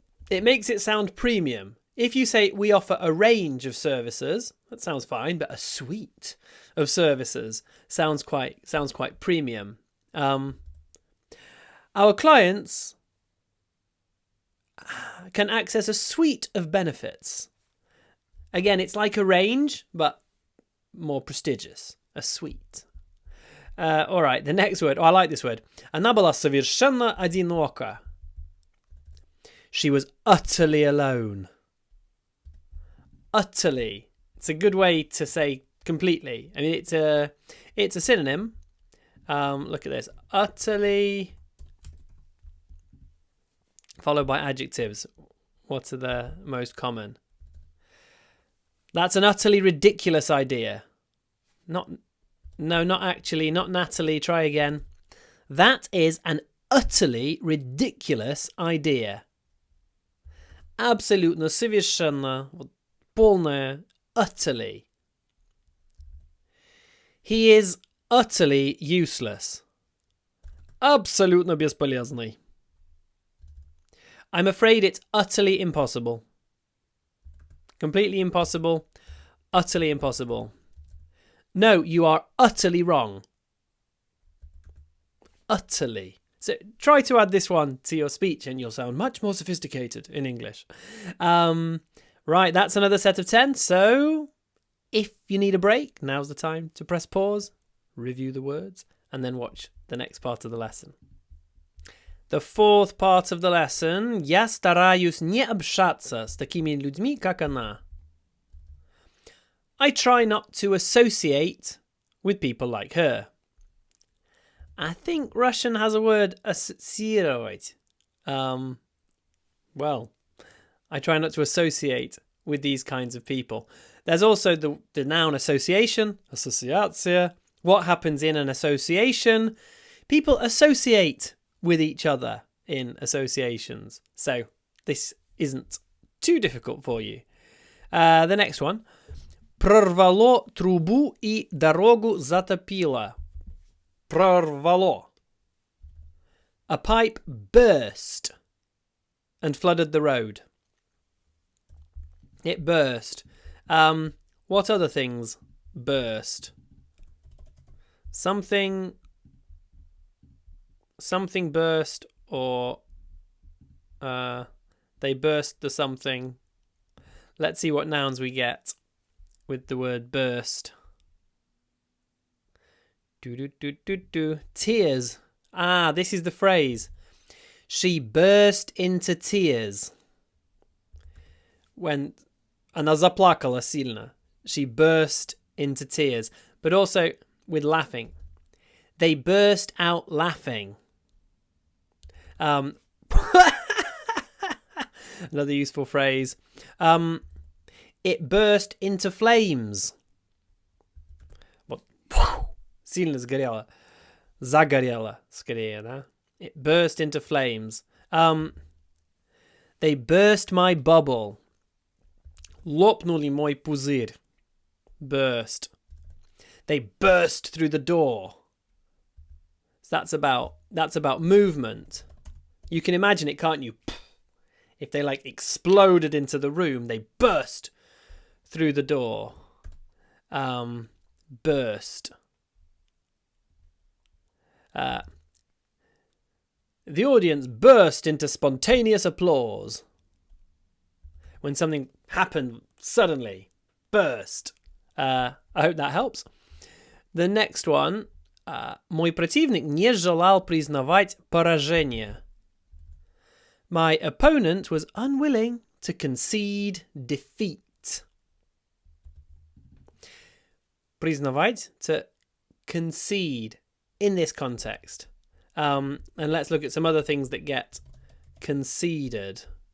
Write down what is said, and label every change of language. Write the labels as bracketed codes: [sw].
[en] It makes it sound premium. If you say we offer a range of services, that sounds fine, but a suite of services sounds quite premium. Our clients can access a suite of benefits. Again, it's like a range, but more prestigious. A suite. All right, the next word. I like this word. [ru] Она была совершенно одинока. [en] She was utterly alone. Utterly. It's a good way to say completely. I mean, it's a synonym. Look at this. Utterly, followed by adjectives. What are the most common? That's an utterly ridiculous idea. Not actually, not Natalie. Try again. That is an utterly ridiculous idea. [ru] Абсолютно, совершенно, полное, utterly. [en] He is utterly useless. [ru] Абсолютно бесполезный. [en] I'm afraid it's utterly impossible. Completely impossible. Utterly impossible. No, you are utterly wrong. Utterly. So try to add this one to your speech and you'll sound much more sophisticated in English. Right, that's another set of 10. So if you need a break, now's the time to press pause, review the words, and then watch the next part of the lesson. The fourth part of the lesson. [ru] Я стараюсь не общаться с такими людьми, как она. [en] I try not to associate with people like her. I think Russian has a word, ассоциировать. Well, I try not to associate with these kinds of people. There's also the noun association, ассоциация. What happens in an association? People associate with each other in associations. So this isn't too difficult for you. The next one. [ru] Прорвало трубу и дорогу затопило. Прорвало. [en] A pipe burst and flooded the road. It burst. What other things burst? Something burst, or they burst the something. Let's see what nouns we get with the word burst. Tears. This is the phrase. She burst into tears. [ru] When она заплакала сильно. [en] She burst into tears. But also with laughing. They burst out laughing. Another useful phrase. It burst into flames. [ru] Сильно сгорело. Загорело, скорее, да? [en] It burst into flames. They burst my bubble. [ru] Лопнули мой пузырь. Burst. [en] They burst through the door. So that's about movement. You can imagine it, can't you? If they exploded into the room, they burst through the door. Burst. The audience burst into spontaneous applause. When something happened suddenly. Burst. I hope that helps. The next one. [ru] Мой противник не желал признавать поражение. [en] My opponent was unwilling to concede defeat. Признавать, to concede in this context. And let's look at some other things that get conceded.